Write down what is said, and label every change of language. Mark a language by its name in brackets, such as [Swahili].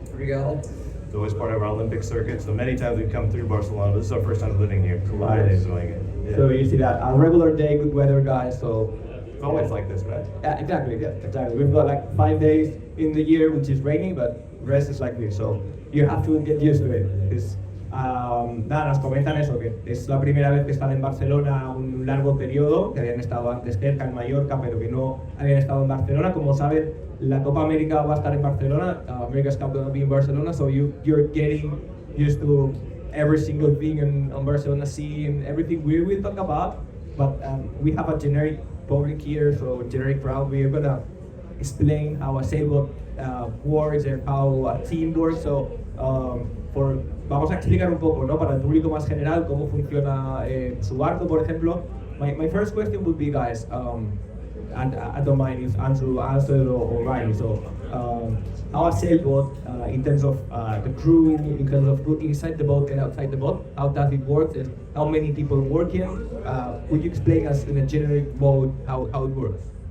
[English] It's always part of our Olympic circuit. So many times we've come through Barcelona. This is our first time living here. So we're Nice. really enjoying it. Yeah. So you see that a regular day, good weather, guys. So It's always like this, right? yeah, exactly. We've got like 5 days in the year which is rainy, but rest is like this. So you have to get used to it. [Spanish] Nada, nos comentan eso, que es la primera vez que están en Barcelona un largo periodo, que habían estado antes cerca en Mallorca, pero que no habían estado en Barcelona. Como saben, la Copa América va a estar en Barcelona. [English] America's Cup will be in Barcelona, so you're getting used to every single thing on Barcelona Sea and everything we will talk about. But we have a generic public here, so generic crowd. We are gonna explain how a sailboat works and how a team works. [Spanish] So vamos a explicar un poco, ¿no? Para el público más general cómo funciona su barco, por ejemplo. [English] My first question would be, guys, and I don't mind if Andrew answered or Riley. So, how a sailboat, in terms of the crew, in terms of crew inside the boat and outside the boat, how does it work? And how many people work in? Could you explain us in a generic mode how it works?